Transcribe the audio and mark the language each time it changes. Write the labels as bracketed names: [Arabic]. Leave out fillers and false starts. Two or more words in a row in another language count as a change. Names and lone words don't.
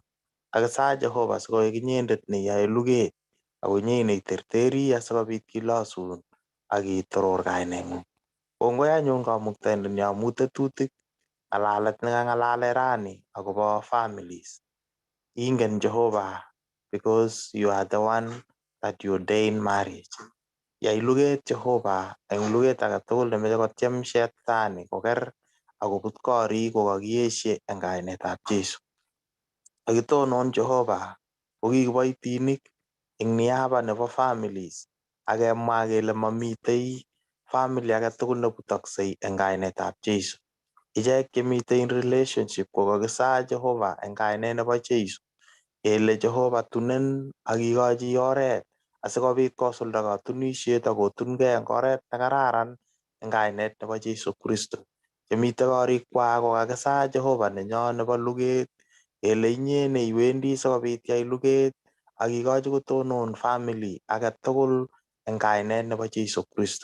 [Kalenjin] Kakisach Jehova sikoek inyendet neyoe luget ako inye neiterteri asikobit kilosun akitoror kaineng'ung. Kongoi anyun kamuktaindenyo amu tetutik ng'alalet nekang'alale rani akobo families. [English] Ingen Jehova because you are the one that you ordain marriage. [Kalenjin] Yai luget Jehova eng luget age tugul nemeche kotyem shetani koker akobut korik kokakiyeshe eng kainetab Jesu. Akitonon Jehova ko ki kiboitinik eng niaba nebo families akemwa kele mamitei family age tugul nebutoksei eng kainetab Jesu. Ichek chemitei [English] in relationship [Kalenjin] kokakisach Jehova eng kainet nebo Jesu kele Jehova tunen akikochi oret asikobit kosulda katunisiet akotungei eng oret nekararan eng kainet nebo Jesu Kristo. Chemite korikwak kokakisach Jehova nenyo nebo luget kele inye neiwendi sikobit yai luget akikochi kotonon family age tugul eng kainet nebo Jesu Kristo.